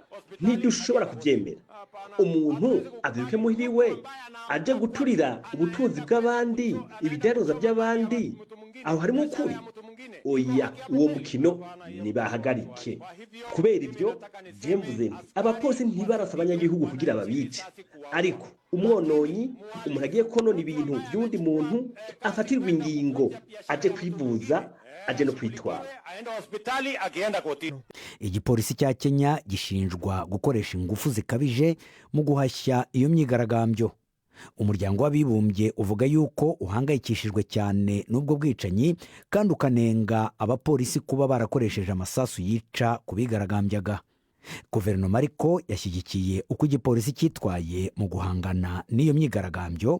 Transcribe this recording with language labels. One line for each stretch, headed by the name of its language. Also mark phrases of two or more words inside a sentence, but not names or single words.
Rundi: Ntidushobora kubyemera. Umuntu avyuke muhiriwe aje guturira ubutunzi bw'abandi, ibidaroza by'abandi, aho harimo ukuri oya uwo mukino nibahagarike kubera ibyo mvuze abapolisi ntibarasa abanyagihugu kugira babice ariko umwononyi umuntu agiye konona ibintu by'undi muntu afatirwa ingingo aje kwivuza aje no kwitwara.
Kinyarwanda: Igipolisi cya Kenya gishinjwa gukoresha ingufu zikabije mu guhashya iyo myigaragambyo. Umuryango w'abibumbye uvuga yuko uhangayikishijwe cyane n'ubwo bwicanyi kandi ukanenga abapolisi kuba barakoresheje amasasu yica ku bigaragambyaga. Guverinoma ariko yashyigikiye uko igipolisi cyitwaye mu guhangana n'iyo myigaragambyo.